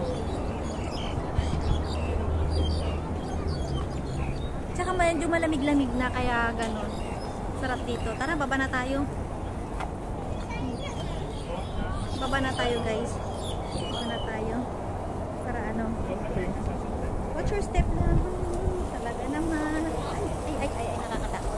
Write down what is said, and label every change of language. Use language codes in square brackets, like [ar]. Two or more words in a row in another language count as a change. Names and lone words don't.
[tl] Tsaka medyo malamig-lamig na kaya ganun. Sarap dito. Tara, baba na tayo. Baba na tayo guys. Baba na tayo. Para ano. [en] Watch your step lang. [tl] Talaga naman. Ay, nakakatakot.